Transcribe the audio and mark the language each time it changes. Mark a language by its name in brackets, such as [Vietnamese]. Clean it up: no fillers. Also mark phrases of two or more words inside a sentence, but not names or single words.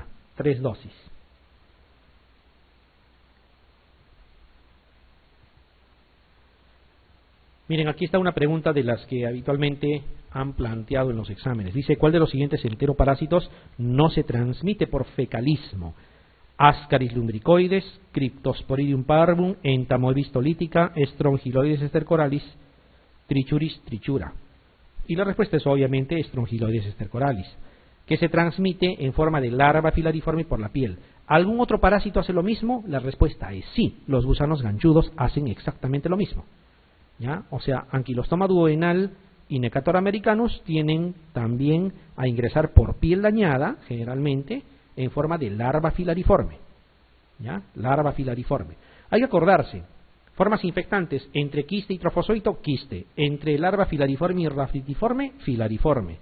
[Spanish] 3 dosis. Miren, aquí está una pregunta de las que habitualmente han planteado en los exámenes. Dice, ¿cuál de los siguientes enteroparásitos no se transmite por fecalismo? Ascaris lumbricoides, Cryptosporidium parvum, Entamoebis tolytica, Strongyloides estercoralis, Trichuris trichura. Y la respuesta es obviamente Strongyloides estercoralis, que se transmite en forma de larva filariforme por la piel. ¿Algún otro parásito hace lo mismo? La respuesta es sí, los gusanos ganchudos hacen exactamente lo mismo, ¿ya? O sea, Ankylostoma duodenal y Necator americanus tienen también a ingresar por piel dañada, generalmente, en forma de larva filariforme, ¿ya? Larva filariforme. Hay que acordarse, formas infectantes entre quiste y trofozoito, quiste, entre larva filariforme y rafitiforme, filariforme.